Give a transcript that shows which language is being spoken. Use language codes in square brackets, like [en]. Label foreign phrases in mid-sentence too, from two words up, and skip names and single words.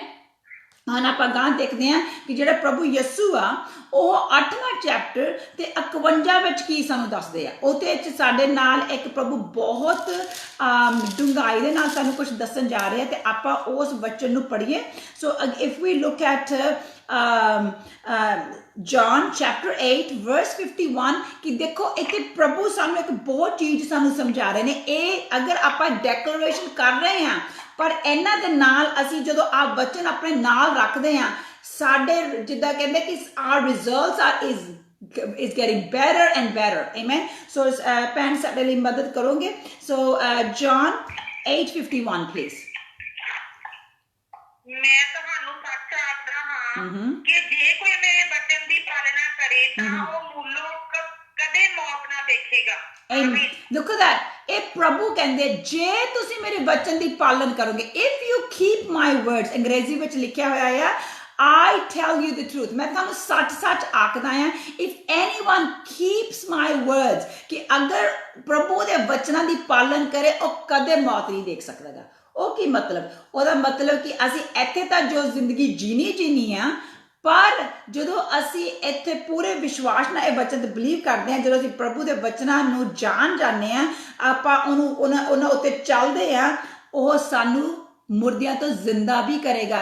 [pa] ਆਮੇਨ ਆਮੇਨ ਹੁਣ ਆਪਾਂ ਗਾਂ ਦੇਖਦੇ ਹਾਂ ਕਿ ਜਿਹੜਾ ਪ੍ਰਭੂ ਯਸੂ ਆ ਉਹ 8ਵਾਂ ਚੈਪਟਰ ਤੇ 51 ਵਿੱਚ ਕੀ ਸਾਨੂੰ ਦੱਸਦੇ ਆ। ਉਹਦੇ ਵਿੱਚ ਸਾਡੇ ਨਾਲ ਇੱਕ ਪ੍ਰਭੂ ਬਹੁਤ ਡੂੰਘਾਈ ਦੇ ਨਾਲ ਸਾਨੂੰ ਕੁਝ ਦੱਸਣ ਜਾ ਰਿਹਾ ਤੇ ਆਪਾਂ ਉਸ ਵਚਨ ਨੂੰ ਪੜ੍ਹੀਏ। [en] so if we look at [pa] John chapter 8 verse 51 ਕਿ ਦੇਖੋ ਇੱਥੇ ਪ੍ਰਭੂ ਸਾਨੂੰ ਇੱਕ ਬਹੁਤ ਚੀਜ਼ ਸਾਨੂੰ ਸਮਝਾ ਰਹੇ ਨੇ। ਇਹ ਅਗਰ ਆਪਾਂ ਡੈਕਲੇਰੇਸ਼ਨ ਕਰ ਰਹੇ ਹਾਂ ਪਰ ਇਹਨਾਂ ਦੇ ਨਾਲ ਅਸੀਂ ਜਦੋਂ ਆ ਵਚਨ ਆਪਣੇ ਨਾਲ ਰੱਖਦੇ ਹਾਂ ਸਾਡੇ ਜਿੱਦਾਂ ਕਹਿੰਦੇ ਕਿ [en] our results are is getting better and better, amen। [pa] so ਭੈਣ ਸਾਡੇ ਲਈ ਮਦਦ ਕਰੋਗੇ। so John 8:51 please। ਮੈਂ ਤੁਹਾਨੂੰ ਸੱਚ ਆਖਦਾ ਹਾਂ ਕਿ ਜੇ ਕੋਈ ਮੇਰੇ ਬਚਨ ਦੀ ਪਾਲਣਾ ਕਰੇ ਤਾਂ ਉਹ ਮੁੱਲੋਂ ਕਦੇ ਮੌਤ ਨਾ ਦੇਖੇਗਾ। [en] Amen। Look at that। [pa] ਇਹ ਪ੍ਰਭੂ ਕਹਿੰਦੇ ਜੇ ਤੁਸੀਂ ਮੇਰੇ ਵਚਨ ਦੀ ਪਾਲਣ ਕਰੋਗੇ, [en] if you keep my words, [pa] ਅੰਗਰੇਜ਼ੀ ਵਿੱਚ ਲਿਖਿਆ ਹੋਇਆ ਆ [en] I tell you the truth, [pa] ਮੈਂ ਤੁਹਾਨੂੰ ਸੱਚ ਆਖਦਾ ਹਾਂ [en] if anyone keeps my words, [pa] ਕਿ ਅਗਰ ਪ੍ਰਭੂ ਦੇ ਵਚਨਾਂ ਦੀ ਪਾਲਣ ਕਰੇ ਉਹ ਕਦੇ ਮੌਤ ਨਹੀਂ ਦੇਖ ਸਕਦਾਗਾ। ਉਹ ਕੀ ਮਤਲਬ? ਉਹਦਾ ਮਤਲਬ ਕਿ ਅਸੀਂ ਇੱਥੇ ਤਾਂ ਜੋ ਜ਼ਿੰਦਗੀ ਜੀਣੀ ਆ ਪਰ ਜਦੋਂ ਅਸੀਂ ਇੱਥੇ ਪੂਰੇ ਵਿਸ਼ਵਾਸ ਨਾਲ ਇਹ ਵਚਨ ਤੇ ਬਲੀਵ ਕਰਦੇ ਹਾਂ, ਜਦੋਂ ਅਸੀਂ ਪ੍ਰਭੂ ਦੇ ਵਚਨਾਂ ਨੂੰ ਜਾਂਦੇ ਹਾਂ, ਆਪਾਂ ਉਹਨਾਂ ਉੱਤੇ ਚੱਲਦੇ ਹਾਂ, ਉਹ ਸਾਨੂੰ ਮੁਰਦਿਆਂ ਤੋਂ ਜ਼ਿੰਦਾ ਵੀ ਕਰੇਗਾ।